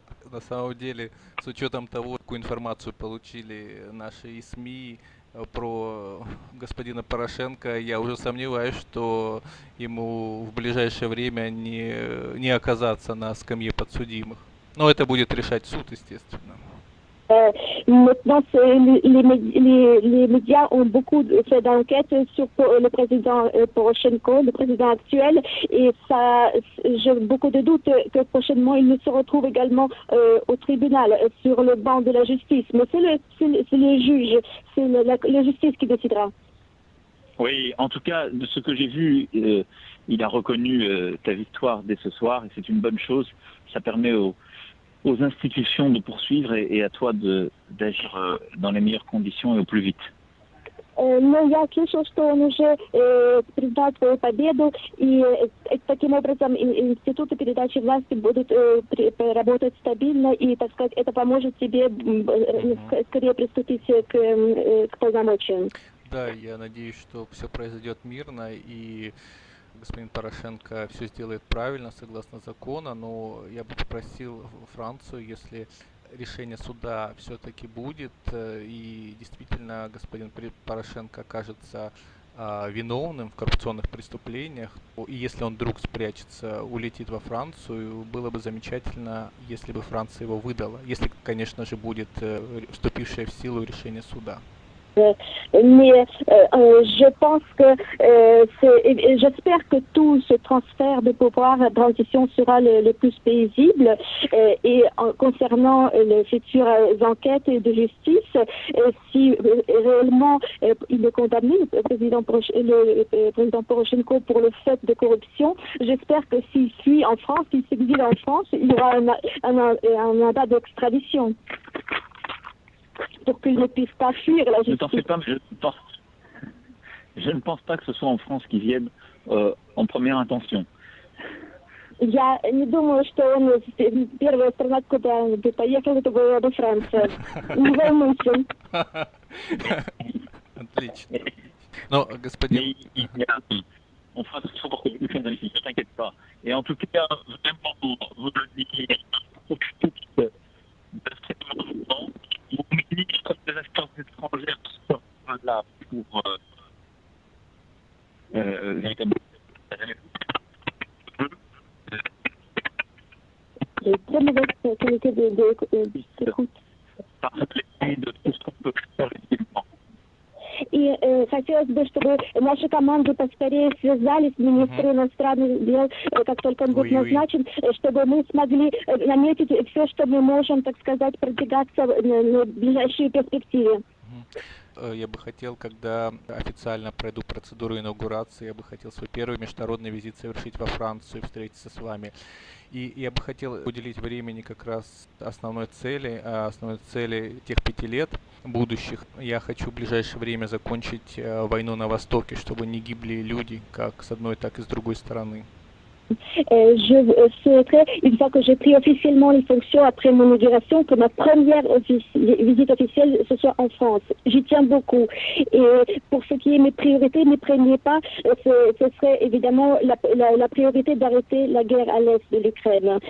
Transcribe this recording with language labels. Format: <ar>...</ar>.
<ru>На самом деле, с учетом того, какую информацию получили наши СМИ про господина Порошенко, я уже сомневаюсь, что ему в ближайшее время не оказаться на скамье подсудимых. Но это будет решать суд, естественно.</ru> <fr>Maintenant, les médias ont beaucoup fait d'enquêtes sur le président Poroshenko, le président actuel, et ça, j'ai beaucoup de doutes que prochainement il ne se retrouve également au tribunal, sur le banc de la justice. Mais c'est le juge, c'est la justice qui décidera. Oui, en tout cas, de ce que j'ai vu, il a reconnu ta victoire dès ce soir, et c'est une bonne chose. Ça permet aux institutions de poursuivre et à toi d'agir dans les meilleures conditions et au plus vite.</fr> <ru>Но я слышал, что он уже признал свою победу, и таким образом институты передачи власти будут работать стабильно, и, так сказать, это поможет тебе скорее приступить к полномочиям. Да, я надеюсь, что все произойдет мирно, и господин Порошенко все сделает правильно, согласно закону, но я бы попросил Францию, если решение суда все-таки будет, и действительно господин Порошенко окажется виновным в коррупционных преступлениях, и если он вдруг спрячется, улетит во Францию, было бы замечательно, если бы Франция его выдала, если, конечно же, будет вступившее в силу решение суда.</ru> <fr>Mais je pense que j'espère que tout ce transfert de pouvoir de transition sera le plus paisible et concernant les futures enquêtes de justice, si réellement il est condamné, le président Poroshenko, pour le fait de corruption, j'espère que s'il fuit en France, s'il s'exile en France, il y aura un mandat d'extradition. Pour qu'ils ne puissent pas fuir la justice. Ne t'en fais pas, mais je ne pense pas que ce soit en France qu'ils viennent en première intention.</fr> <ru>Я не думаю, что он первая страна, куда он бы поехал, это была бы Франция. Не волнуйся. Отлично. Но, господин...</ru> <fr>On fera tout ce qu'il faut pour que tu fasses ne t'inquiète pas. Et en tout cas, vraiment, vous le dites, profitez de cet moment. Mon ministre des Affaires étrangères sera là pour véritablement. J'ai très mauvaise qualité d'écoute. Parler de tout ce qu'on peut faire effectivement.</fr> <ru>И хотелось бы, чтобы наши команды поскорее связались с министром иностранных дел, как только он будет назначен, чтобы мы смогли наметить все, что мы можем, так сказать, продвигаться на ближайшей перспективе. Я бы хотел, когда официально пройду процедуру инаугурации, я бы хотел свой первый международный визит совершить во Францию, встретиться с вами. И я бы хотел уделить времени как раз основной цели тех 5 лет будущих. Я хочу в ближайшее время закончить войну на Востоке, чтобы не гибли люди, как с одной, так и с другой стороны.</ru> <fr>Je souhaiterais, une fois que j'ai pris officiellement les fonctions après mon inauguration, que ma première visite officielle ce soit en France. J'y tiens beaucoup. Et pour ce qui est mes priorités, mes premiers pas, ce serait évidemment la priorité d'arrêter la guerre à l'est de l'Ukraine.</fr>